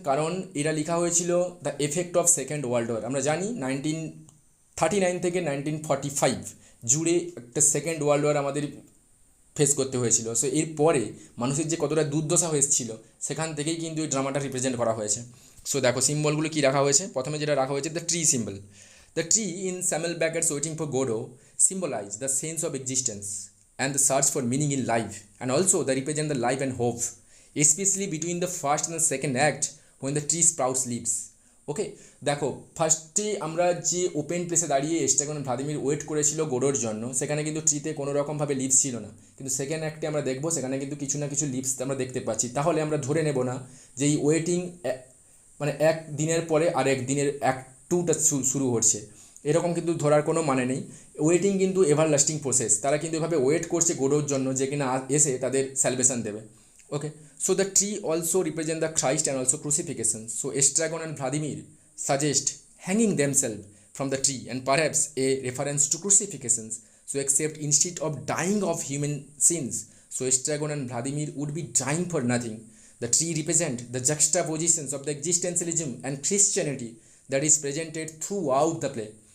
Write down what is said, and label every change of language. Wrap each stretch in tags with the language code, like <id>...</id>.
<bn>কারণ এটা লেখা হয়েছিল</bn> <en>The effect of second world war.</en> <bn>আমরা জানি 1939 থেকে 1945 জুড়ে একটা সেকেন্ড ওয়ার্ল্ড ওয়ার আমাদের ফেস করতে হয়েছিল। সো এরপরে মানুষের যে কতটা দুর্দশা হয়েছিল, সেখান থেকেই কিন্তু এই ড্রামাটা রিপ্রেজেন্ট করা হয়েছে। সো দেখো সিম্বলগুলো কী রাখা হয়েছে। প্রথমে যেটা রাখা হয়েছে, the tree symbol.</bn> <en>The tree in Samuel Beckett's waiting for Godot symbolize the sense of existence and the search for meaning in life, and also they represent the life and hope, especially between the first and the second act when the tree sprouts leaves.</en> <bn>ওকে, দেখো ফার্স্টে আমরা যে open প্লেসে দাঁড়িয়ে এস্ট্রাগন Vladimir wait করেছিল গোডোর জন্য, সেখানে কিন্তু ট্রিতে কোনো রকমভাবে লিভস ছিল না। কিন্তু সেকেন্ড অ্যাক্টে আমরা দেখবো সেখানে কিন্তু কিছু না কিছু লিভস আমরা দেখতে পাচ্ছি। তাহলে আমরা ধরে নেব না যে এই ওয়েটিং মানে এক দিনের পরে আর এক দিনের অ্যাক্ট টুটা শুরু হচ্ছে, এরকম কিন্তু ধরার কোনো মানে নেই। ওয়েটিং কিন্তু এভারলাস্টিং প্রসেস। তারা কিন্তু এভাবে ওয়েট করছে গোডোর জন্য, যে কিনা এসে তাদের স্যালভেশন দেবে।</bn> <en>Okay, so the tree also represent the Christ and also crucifixion. So Estragon and Vladimir suggest hanging themselves from the tree, and perhaps a reference to crucifixions. So except instead of dying of human sins, so Estragon and Vladimir would be dying for nothing. The tree represent the juxtapositions of the existentialism and Christianity that is presented throughout the play.</en>